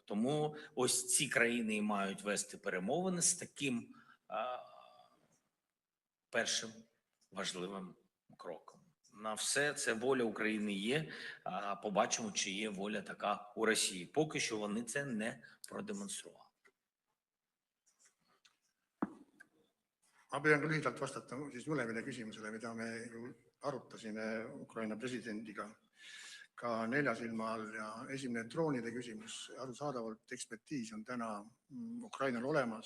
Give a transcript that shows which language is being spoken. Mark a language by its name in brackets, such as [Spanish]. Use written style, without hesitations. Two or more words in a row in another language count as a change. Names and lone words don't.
[Ukrainian] Тому ось ці країни і мають вести перемовини з таким першим важливим кроком. На все це воля України є. Побачимо, чи є воля така у Росії. Поки що вони це не продемонстрували. [Estonian] Ma püüan ka lühidalt vastata siis mõlemale küsimusele, mida me ju arutasime Ukraina presidendiga ka nelja silma all. Ja esimene droonide küsimus, arusaadavalt ekspertiis on täna Ukrainal olemas.